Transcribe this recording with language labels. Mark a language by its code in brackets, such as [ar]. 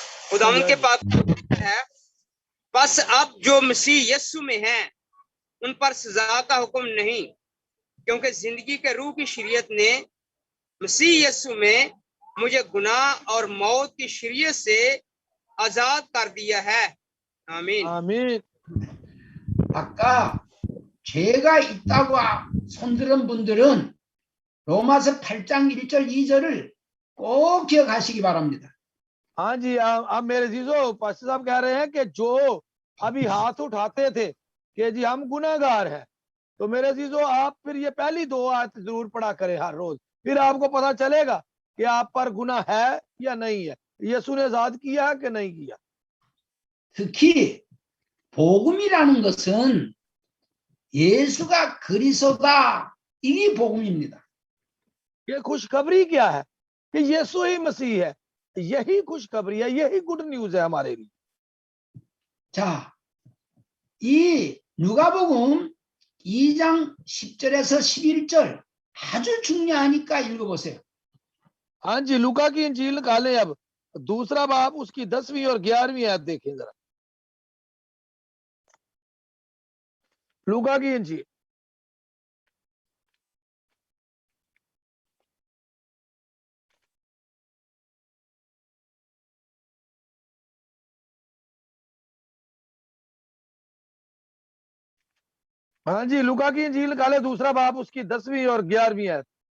[hi] खुदावंद के पाक है, बस अब जो मसीह यीशु में है उन पर सजा का हुक्म नहीं, क्योंकि जिंदगी के रूह की शरीयत ने मसीह यीशु में मुझे गुनाह और मौत की शरीयत से आजाद कर दिया है। आमीन। आमीन। [ko] 아까 죄가 있다고 손들은 분들은 로마서 8장 1절 2절을 꼭 기억하시기 바랍니다. [hi] हाँ जी अब मेरे जीजो पास्टर साहब कह रहे हैं कि जो अभी हाथ उठाते थे कि जी हम गुनहगार हैं, तो मेरे जीजो आप फिर ये पहली 2 आयत जरूर पढ़ा करें हर रोज, फिर आपको पता चलेगा कि आप पर गुनाह है या नहीं है, यीशु ने आजाद किया है कि नहीं किया। [ko] 특히 복음이라는 것은 예수가 그리스도다, 이게 복음입니다. [hi] ये खुशखबरी क्या है कि यीशु ही मसीह है, यही खुशखबरी है, यही गुड न्यूज है हमारे लिए। [ko] 자, 이 누가복음 2장 10절에서 11절 아주 중요하니까 읽어보세요. [hi] हाँ जी लूका की इंजील निकालें अब, दूसरा बाब उसकी 10वीं और 11वीं आयत देखें जरा। लूका की इंजील हाँ जी लूका की इंजील निकाले दूसरा बाब उसकी 10वीं और 11वीं आयत।